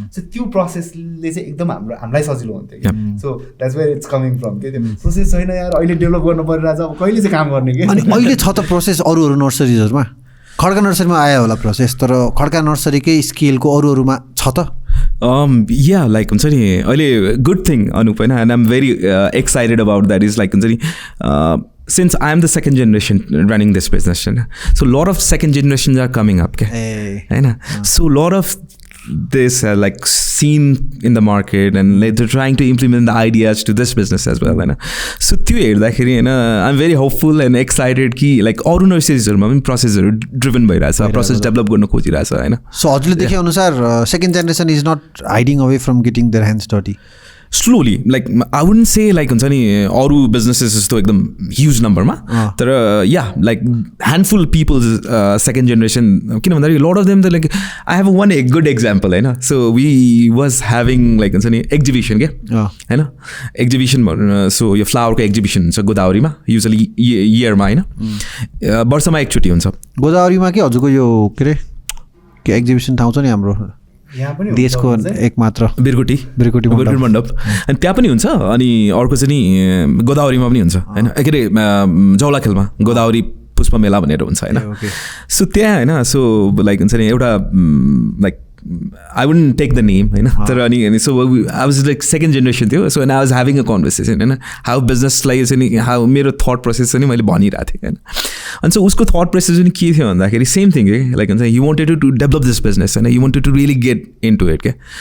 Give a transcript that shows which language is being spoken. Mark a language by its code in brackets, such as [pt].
[ne] So त्यो प्रोसेसले चाहिँ एकदम हामीलाई सजिलो हुन्थ्यो कि. [en] so that's where it's coming from [ne] के. त्यो प्रोसेस छैन यार, अहिले डेभलप गर्नु परिरहेछ, अब कहिले चाहिँ काम गर्ने कि. अनि अहिले छ त प्रोसेस अरू नर्सरिजहरूमा. खड्का नर्सरीमा आयो होला प्रोसेस, तर खड्का नर्सरीकै स्केलको अरूमा छ त. या लाइक हुन्छ नि अहिले गुड थिङ अनुप होइन. [en] and I'm very excited about that is like [ne] हुन्छ नि [en] since I am the second generation running this business, so a lot of second generations are coming up. So a lot of this like seen in the market and they're trying to implement the ideas to this business as well. [ne] So त्यो हेर्दाखेरि होइन [en] I'm very hopeful and excited [ne] कि like अरू नर्सरिजहरूमा पनि प्रोसेसहरू driven भइरहेछ, process develop गर्न खोजिरहेछ होइन. So हजुरले देखे अनुसार [en] Second generation is not hiding away from getting their hands dirty. Slowly like I wouldn't say like [ne] हुन्छ नि अरू बिजनेसेस जस्तो एकदम ह्युज नम्बरमा, [en] तर या like handful peoples second generation. [ne] किन भन्दाखेरि [en] Lot of them त like I have one good example होइन. So we was having like [ne] हुन्छ नि [en] Exhibition क्या होइन. [ne] एक्जिबिसन भन्नु सो यो फ्लावरको एक्जिबिसन हुन्छ गोदावरीमा युजली इयरमा होइन, वर्षमा एकचोटि हुन्छ गोदावरीमा. के हजुरको यो के अरे के एक्जिबिसन ठाउँ छ नि हाम्रो देशको एक मात्र बिरकुटी मण्डप. अनि त्यहाँ पनि हुन्छ. अनि अर्को चाहिँ नि गोदावरीमा पनि हुन्छ होइन. के अरे जौलाखेलमा गोदावरी पुष्प मेला भनेर हुन्छ होइन. सो त्यहाँ होइन सो लाइक हुन्छ नि एउटा like [en] I wouldn't take the name [ne] होइन. [en] तर अनि so I was like second generation थियो. So and I was having a conversation होइन how business like चाहिँ नि how मेरो thought process चाहिँ [ne] मैले भनिरहेको थिएँ होइन. [en] अनि so उसको thought process चाहिँ [ne] के थियो भन्दाखेरि [en] Same thing के like हुन्छ he wanted to develop this business होइन, he wanted to really get into it क्या.